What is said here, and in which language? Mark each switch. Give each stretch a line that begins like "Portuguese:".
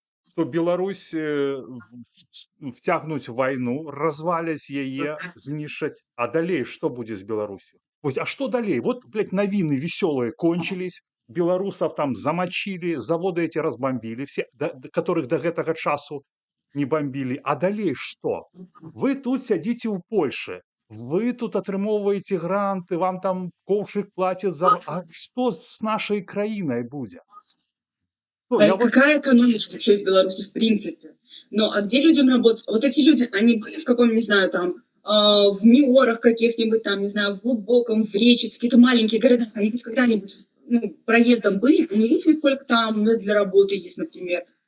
Belarusian: Што Беларусь вцягнуць вайну, разваляць яе, знішчаць, а далей што будзе з Беларусью? Вось, а што далей?
Russian: Вот, блядь, навіны веселые кончились, беларусов там замочили, заводы эти разбомбили, все, которых
Belarusian: до гэтага часу
Russian: не бомбили.
Belarusian: А далей што? Вы тут сядзіце ў Польше, вы тут атрымоўваеце гранты, вам там коўшык платят за...
Russian: А что с нашей краиной будет? Какая экономика вообще в Беларуси в принципе? Ну, а где людям работать? Вот эти люди, они были в каком, не знаю, там, в Миорах каких-нибудь там, не знаю, в Глубоком, в Речи, какие-то маленькие города, они хоть когда-нибудь, ну, проездом были, они видели, сколько там для работы есть, например.